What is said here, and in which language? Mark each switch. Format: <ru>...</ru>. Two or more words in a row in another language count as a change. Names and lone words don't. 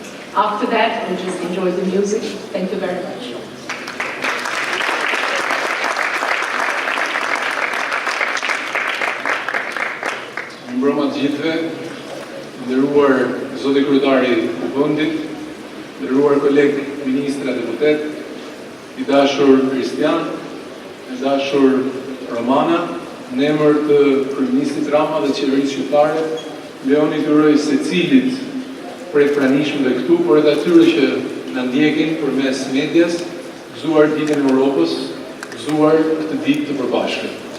<en>After that, we'll just enjoy the music. Thank you very much.</en> <sq>Mbrëma të gjithëve, nderuar zoti kryetari i vendit, nderuar kolegë ministra deputet, i dashur Kristian, i dashur Romana, në emër të kryeministit Rama dhe qeverisë shqiptare, lejoni të uroj secilit prej pranishmëve këtu, por edhe atyre që na ndjekin përmes medias, gëzuar ditën e Europës, gëzuar këtë ditë të përbashkët.</sq>